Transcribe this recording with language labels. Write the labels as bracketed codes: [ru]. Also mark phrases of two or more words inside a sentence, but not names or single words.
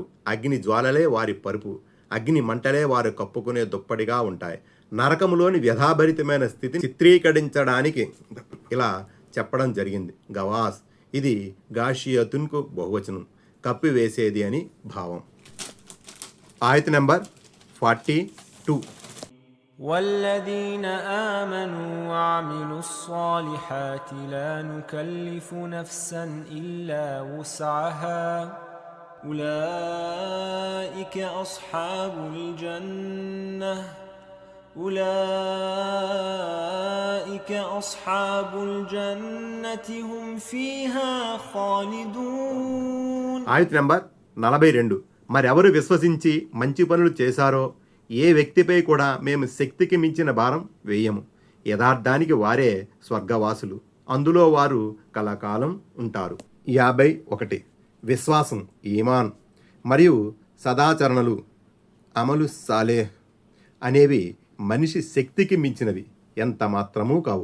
[te] అగ్ని జ్వాలలే వారి పరుపు, అగ్ని మంటలే వారు కప్పుకునే దుప్పటిగా ఉంటాయి. నరకములోని వ్యధాభరితమైన స్థితిని చిత్రీకరించడానికి ఇలా చెప్పడం జరిగింది. గవాస్, ఇది గాషియతున్కు బహువచనం, కప్పివేసేది అని భావం. ఆయత్ నంబర్ 42. [ar] والذين آمنوا وعملوا الصالحات لا نكلف نفسا إلا وسعها أولئك أصحاب الجنة هم فيها خالدون. [te] ఆయత్ నంబర్ 42. మరెవరు విశ్వసించి మంచి పనులు చేశారో ఏ వ్యక్తిపై కూడా మేము శక్తికి మించిన భారం వేయము. యథార్థానికి వారే స్వర్గవాసులు, అందులో వారు కలకాలం ఉంటారు. 51. విశ్వాసం, ఈమాన్ మరియు సదాచరణలు, [ar] عمل صالح [te] అనేవి మనిషి శక్తికి మించినవి ఎంత మాత్రమూ కావు.